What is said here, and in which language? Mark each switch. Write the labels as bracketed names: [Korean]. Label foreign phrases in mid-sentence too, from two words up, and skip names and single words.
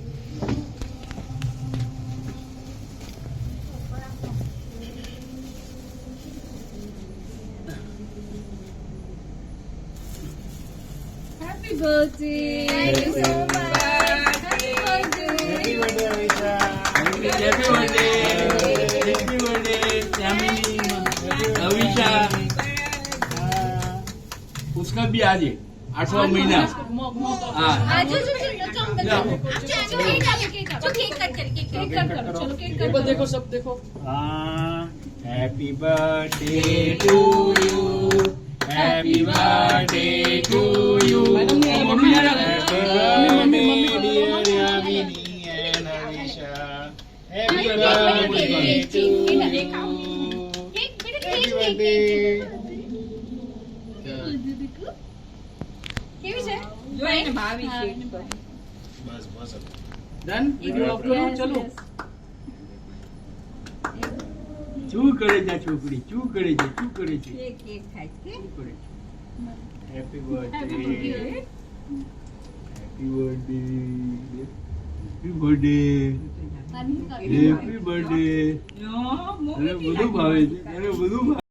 [English] happy birthday thank you so much happy birthday happy birthday Avisha. happy birthday happy birthday [Hindi] यामिनी अविशा उसका भी आज है 8वां महीना हाँ आज जो केक कट कर केक कट करो चलो केक कट टेबल देखो सब देखो [English] હા happy birthday to you happy birthday to you [Gujarati] મેડમ ને [Hindi] मम्मी यार [English] mummy dear Yamini and Avisha happy birthday to you [Hindi] केक बेटा [English] હેપી केक બર્થડે. [Gujarati] કેવી છે જો એને ભાવી છે બસ બસ [English] डन video upload [Hindi] चलो चू करे जा छोकरी चू करे जा [Gujarati] કેક ખાય છે [Hindi] चू करे [English] happy birthday happy birthday happy birthday happy birthday યો [Gujarati] અરે બધું ભાવે છે અરે બધું